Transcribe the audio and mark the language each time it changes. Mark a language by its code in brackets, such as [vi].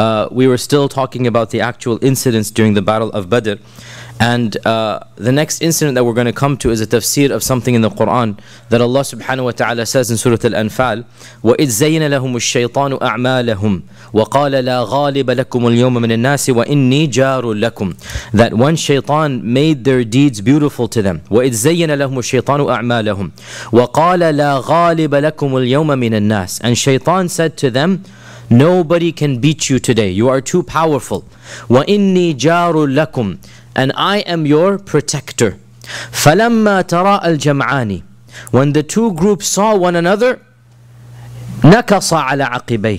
[en] We were still talking about the actual incidents during the Battle of Badr, and the next incident that we're going to come to is a tafsir of something in the Quran that Allah subhanahu wa ta'ala says in Surah Al-Anfal, [ar] وَإِذْ زَيَّنَ لَهُمُ الشَّيْطَانُ أَعْمَالَهُمْ وَقَالَ لَا غَالِبَ لَكُمُ الْيَوْمَ مِنَ النَّاسِ وَإِنِّي جَارٌ لَكُمْ. [en] That when shaitan made their deeds beautiful to them, [ar] وَإِذْ زَيَّنَ لَهُمُ الشَّيْطَانُ أَعْمَالَهُمْ وَقَالَ لَا غَالِبَ لَكُمُ الْيَوْمَ مِنَ النَّاسِ. [en] And shaitan said to them, nobody can beat you today, you are too powerful. [ar] وَإِنِّي جَارٌ لَكُمْ. [en] And I am your protector. [ar] فَلَمَّا تَرَاءَ الْجَمْعَانِ. [en] When the two groups saw one another, [ar] نَكَصَ عَلَى عَقِبَيْهِ.